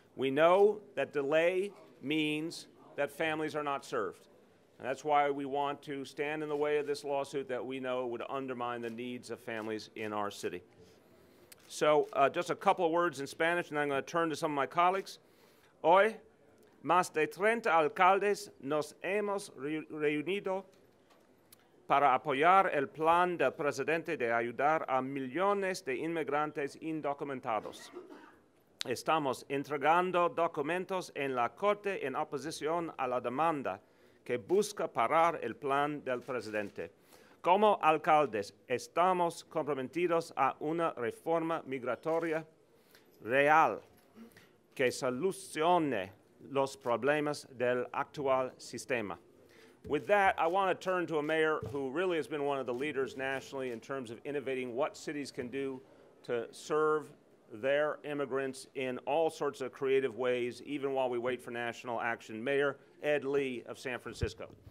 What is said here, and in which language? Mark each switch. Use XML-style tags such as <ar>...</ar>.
<en>We know that delay means that families are not served. And that's why we want to stand in the way of this lawsuit that we know would undermine the needs of families in our city. So just a couple of words in Spanish, and then I'm going to turn to some of my colleagues.</en> <es>Hoy, más de 30 alcaldes nos hemos reunido para apoyar el plan del presidente de ayudar a millones de inmigrantes indocumentados. Estamos entregando documentos en la Corte en oposición a la demanda que busca parar el plan del presidente. Como alcaldes, estamos comprometidos a una reforma migratoria real que solucione los problemas del actual sistema.</es> <en>With that, I want to turn to a mayor who really has been one of the leaders nationally in terms of innovating what cities can do to serve their immigrants in all sorts of creative ways, even while we wait for national action. Mayor Ed Lee of San Francisco.</en>